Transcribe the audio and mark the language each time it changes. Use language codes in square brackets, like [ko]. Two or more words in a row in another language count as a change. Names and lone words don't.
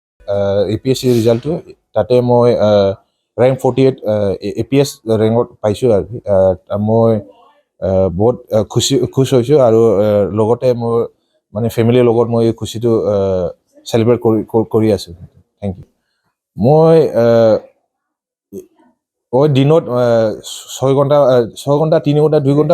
[as] APS ৰিজাল্টটো তাতে মই ৰেংক 48 APS ৰেংক পাইছো আৰু মই বহুত খুশ হৈছো আৰু লগতে মোৰ মানে ফেমিলিৰ লগত মই খুশিটো সেলিব্ৰেট কৰি আছো [en] thank you [as] মই দিনত 6 ঘন্টা 3 ঘন্টা 2 ঘন্টা